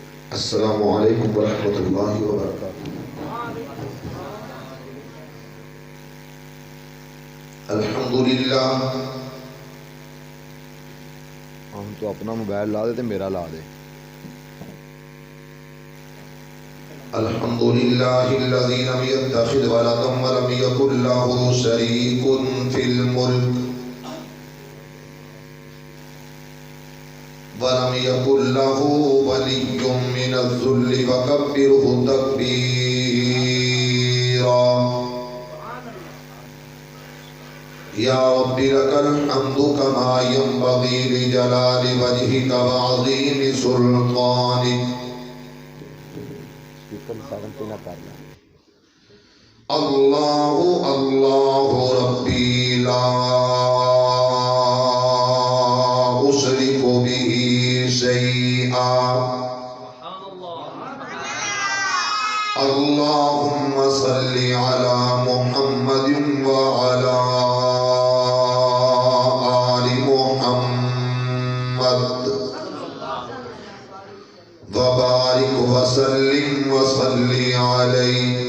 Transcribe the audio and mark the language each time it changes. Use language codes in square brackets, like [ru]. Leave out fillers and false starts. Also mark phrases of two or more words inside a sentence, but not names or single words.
[ar] السلام علیکم ورحمۃ اللہ وبرکاتہ۔ الحمدللہ، [pa] ہم تو اپنا موبائل لا دے تے میرا لا دے۔ [ar] الحمدللہ الذی لم يتخذ ولدا ولم یکن له شریک فی الملک ولم یکن له ولی من الذل وکبرہ تکبیرا۔ یا رب لک الحمد کما ینبغی لجلال وجہک وعظیم سلطانک۔ اللہ اللہ ربی لا اشرک بہ شیئا۔ اللہم صل علی محمد وعلی آل محمد وبارک وسلم وصلی علیہ۔